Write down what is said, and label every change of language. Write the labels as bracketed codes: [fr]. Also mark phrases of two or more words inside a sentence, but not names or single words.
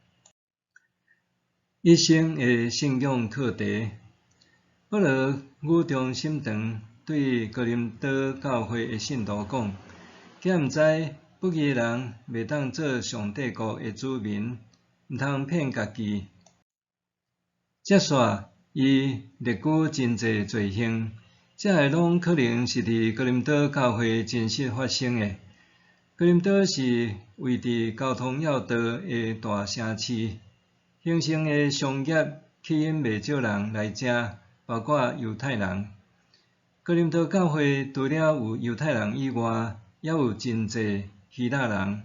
[nan] 一生的信仰课题，保罗语重心长对哥林多教会的信徒讲：敢毋知不义的人袂当做上帝国的子民，毋通骗家己。接续伊列举真侪罪行，这个拢可能是伫哥林多教会真实发生的。哥林多是位伫交通要道的大城市，兴盛的商业吸引袂少人来遮，包括犹太人。哥林多教会除了有犹太人以外，也有真侪希腊人。